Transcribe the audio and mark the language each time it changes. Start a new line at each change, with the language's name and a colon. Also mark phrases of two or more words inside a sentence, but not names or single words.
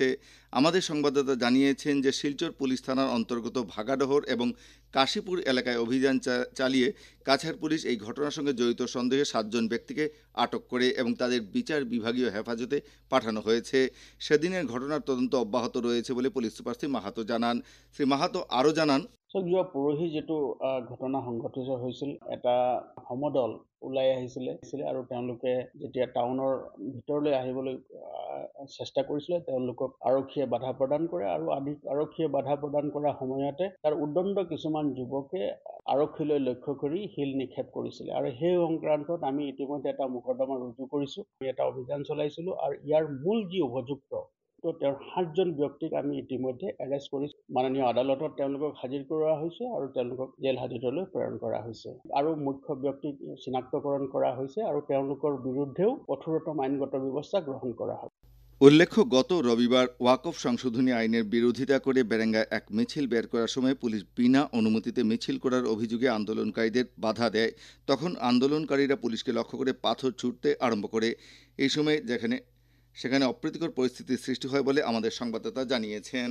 Bangla: আমাদের সংবাদদাতা জানিয়েছেন যে শিলচর পুলিশ থানার অন্তর্গত ভাগাডহর এবং কাশীপুর এলাকায় অভিযান চালিয়ে কাছাড় পুলিশ এই ঘটনার সঙ্গে জড়িত সন্দেহে 7 জন ব্যক্তিকে আটক করে এবং তাদের বিচার বিভাগীয় হেফাজতে পাঠানো হয়েছে। সেদিনের ঘটনার তদন্ত অব্যাহত রয়েছে বলে পুলিশ সুপার শ্রী মাহাতো জানান। শ্রী মাহাতো আরও জানান,
Assamese: যোৱা পৰহি যিটো ঘটনা সংঘটিত হৈছিল, এটা সমদল ওলাই আহিছিলে আৰু তেওঁলোকে যেতিয়া টাউনৰ ভিতৰলৈ আহিবলৈ চেষ্টা কৰিছিলে তেওঁলোকক আৰক্ষীয়ে বাধা প্ৰদান কৰে আৰু আৰক্ষীয়ে বাধা প্ৰদান কৰাৰ সময়তে তাৰ উদ্দণ্ড কিছুমান যুৱকে আৰক্ষীলৈ লক্ষ্য কৰি শিল নিক্ষেপ কৰিছিলে আৰু সেই সংক্ৰান্তত আমি ইতিমধ্যে এটা মোকৰ্দমা ৰুজু কৰিছোঁ, এটা অভিযান চলাইছিলোঁ আৰু ইয়াৰ মূল যি অভিযুক্ত তেওঁৰ 7 জন ব্যক্তিক আমি ইতিমধ্যে এৰেষ্ট কৰিছোঁ। মাননীয় আদালতত তেওঁলোকক হাজিৰ কৰোৱা হৈছে আৰু তেওঁলোকক জেল হাজতলৈ প্ৰেৰণ কৰা হৈছে আৰু মুখ্য ব্যক্তিক চিনাক্তকৰণ কৰা হৈছে আৰু তেওঁলোকৰ বিৰুদ্ধেও কঠোৰতম আইনগত ব্যৱস্থা গ্রহণ করা হবে।
Bangla: উল্লেখ্য, গত রবিবার ওয়াকফ সংশোধনী আইনের বিরোধিতা করে বেরেঙ্গায় এক মিছিল বের করার সময় পুলিশ বিনা অনুমতিতে মিছিল করার অভিযোগে আন্দোলনকারীদের বাধা দেয়। তখন আন্দোলনকারীরা পুলিশকে লক্ষ্য করে পাথর ছুঁড়তে আরম্ভ করে। এই সময় সেখানে অপ্রীতিকর পরিস্থিতির সৃষ্টি হয় বলে আমাদের সংবাদদাতা জানিয়েছেন।